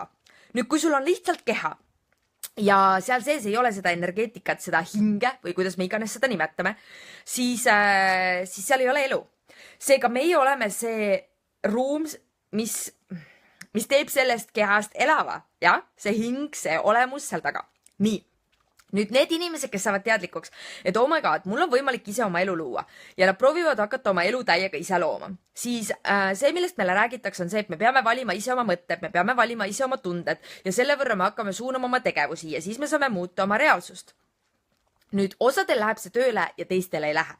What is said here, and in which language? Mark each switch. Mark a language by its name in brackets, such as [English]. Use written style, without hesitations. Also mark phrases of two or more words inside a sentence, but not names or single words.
[Estonian] Nüüd, kui sul on lihtsalt keha ja seal sees ei ole seda energeetikat, seda hinge või kuidas me iganes seda nimetame, siis seal ei ole elu. Seega meie oleme see ruum, mis teeb sellest kehast elava, ja? See hing, see olemus seal taga. Nii. Nüüd need inimesed, kes saavad teadlikuks, et [English] oh my god, [Estonian] mul on võimalik ise oma elu luua ja nad proovivad hakata oma elu täiega ise looma. Siis see, millest meile räägitakse, on see, et me peame valima ise oma mõtted, me peame valima ise oma tunded ja selle võrra me hakkame suunama oma tegevusi ja siis me saame muuta oma reaalsust. Nüüd osadel läheb see tööle ja teistel ei lähe.